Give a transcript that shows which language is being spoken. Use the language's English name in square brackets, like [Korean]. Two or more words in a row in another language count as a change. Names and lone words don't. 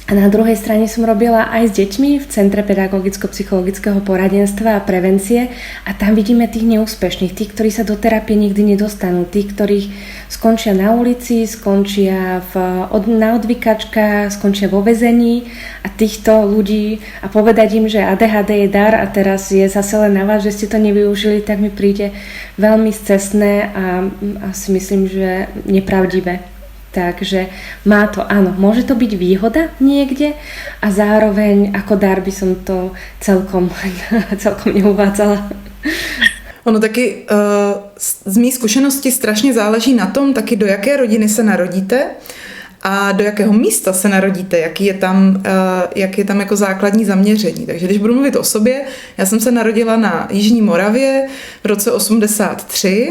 [Slovak] A na druhej strane som robila aj s deťmi v Centre pedagogicko-psychologického poradenstva a prevencie a tam vidíme tých neúspešných, tých, ktorí sa do terapie nikdy nedostanú, tých, ktorí skončia na ulici, skončia na odvykačkách, skončia vo väzení a týchto ľudí a povedať im, že ADHD je dar a teraz je zase len na vás, že ste to nevyužili, tak mi príde veľmi scestné a si myslím, že nepravdivé. Takže má to, áno, môže to byť výhoda niekde a zároveň ako dar by som to celkom neuvádzala. [Czech] Ono taky z mých zkušenosti strašně záleží na tom, taky do jaké rodiny se narodíte a do jakého místa se narodíte, jak je tam jako základní zaměření. Takže když budu mluvit o sobě, já jsem se narodila na Jižní Moravě v roce 83.